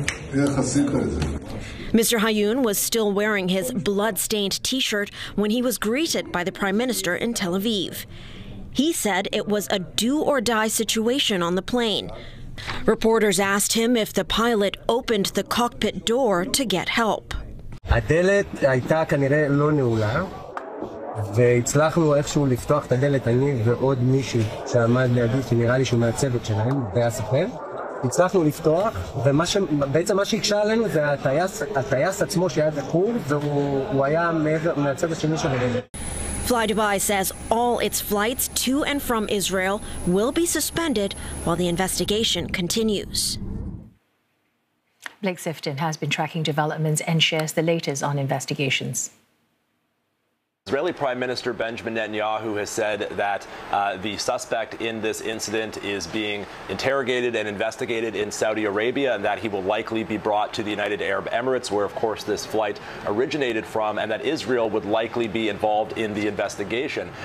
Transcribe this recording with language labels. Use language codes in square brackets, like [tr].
[en] Mr. Hayoun was still wearing his blood-stained T-shirt when he was greeted by the Prime Minister in Tel Aviv. He said it was a do-or-die situation on the plane. Reporters asked him if the pilot opened the cockpit door to get help. [he] הדלת הייתה כנראה לא נעולה, והצלחנו איכשהו לפתוח את הדלת, אני ועוד מישהו שעמד לידי, שנראה לי שהוא מהצוות שלהם, זה היה סוכן. הצלחנו לפתוח, ובעצם מה שהקשה עלינו זה הטייס עצמו שהיה זכור, והוא היה מהצוות שני של הדלת. [en] Fly Dubai says all its flights to and from Israel will be suspended while the investigation continues. Blake Sifton has been tracking developments and shares the latest on investigations. Israeli Prime Minister Benjamin Netanyahu has said that the suspect in this incident is being interrogated and investigated in Saudi Arabia, and that he will likely be brought to the United Arab Emirates, where, of course, this flight originated from, and that Israel would likely be involved in the investigation.